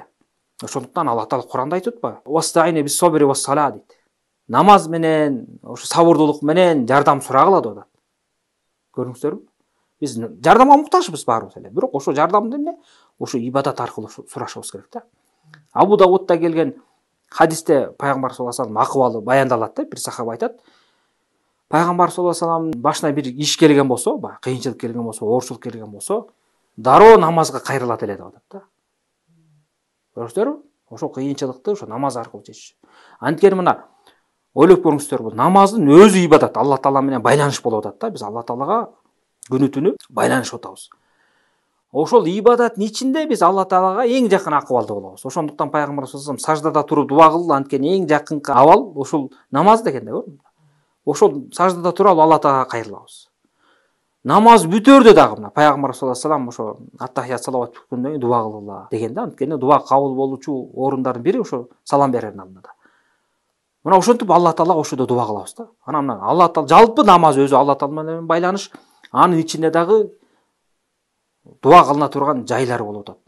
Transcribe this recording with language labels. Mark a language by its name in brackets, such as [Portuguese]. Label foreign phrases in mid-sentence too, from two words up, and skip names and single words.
[Kyrgyz] Ошондуктан Алла Таала Куранда айтып атпайбы? [Arabic] واستعينوا بالصبر والصلاة [Kyrgyz] дейт. Намаз менен, ошо сабырдуулук менен жардам сурагыла деп атат. Көрүңүздөрбү? Биз жардамга муктажбыз баарыбыз эле. Бирок ошо жардамды эмне? Ошо ибадат аркылуу сурашыбыз керек да. Абу Давудта келген хадисте пайгамбар [Arabic] صلى الله عليه وسلم [Kyrgyz] акыбалы баяндалат да. Бир сахаба айтат: пайгамбар [Arabic] صلى الله عليه وسلم [Kyrgyz] башына бир иш келген болсо, кыйынчылык келген болсо, оорчулук келген болсо, дароо намазга кайрылат эле деп атат да. Көрүңүздөрбү? Ошо кыйынчылыкты ошо намаз аркылуу чечиш. Анткени мына ойлоп көрүңүздөр, бул намаздын өзү ибадат, Алла Таала менен байланыш болуп атат да. Биз Алла Таалага күнү түнү байланышып атабыз. Ошол ибадаттын ичинде биз Алла Таалага эң жакын акыбалда болобуз. Ошондуктан пайгамбар [Arabic] صلى الله عليه وسلم [Kyrgyz] саждада туруп дуа кыл, анткени эң жакынкы абал ошол намаз деген да, көрдүңүзбү? Ошол саждада туруп Алла Таалага кайрылабыз. Намаз бүтөрдө дагы мына пайгамбар [Arabic] صلى الله عليه وسلم [Kyrgyz] ошо аттахият салават бүткөндөн кийин дуа кылгыла деген да. Анткени дуа кабыл болуучу орундардын бири ошо салам берердин алдында. Мына ошентип Алла Таалага ошодо дуа кылабыз да. Анан мына Алла Таала жалпы намаз өзү Алла Таала менен байланыш, анын ичинде дагы дуа кылына турган жайлар болуп атат.